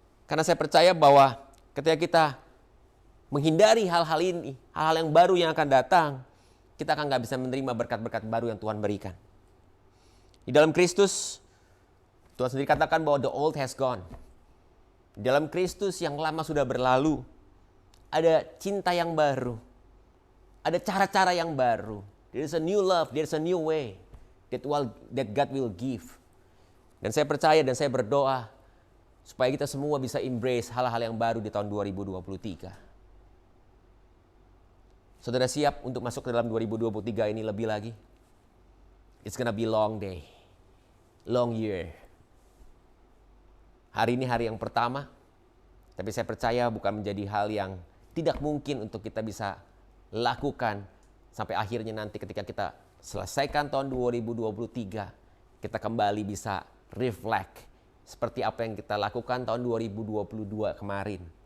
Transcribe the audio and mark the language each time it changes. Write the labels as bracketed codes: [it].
[id] Karena saya percaya bahwa ketika kita menghindari hal-hal ini, hal-hal yang baru yang akan datang, kita akan nggak bisa menerima berkat-berkat baru yang Tuhan berikan. Di dalam Kristus, Tuhan sendiri katakan bahwa [en] the old has gone. [id] Di dalam Kristus yang lama sudah berlalu, ada cinta yang baru, ada cara-cara yang baru. [en] There is a new love, there is a new way that God will give. [id] Dan saya percaya dan saya berdoa supaya kita semua bisa embrace hal-hal yang baru di tahun 2023. Saudara siap untuk masuk ke dalam 2023 ini lebih lagi? [en] It's gonna be long day, long year. [id] Hari ini hari yang pertama, tapi saya percaya bukan menjadi hal yang tidak mungkin untuk kita bisa lakukan sampai akhirnya nanti ketika kita selesaikan tahun 2023, kita kembali bisa reflect seperti apa yang kita lakukan tahun 2022 kemarin.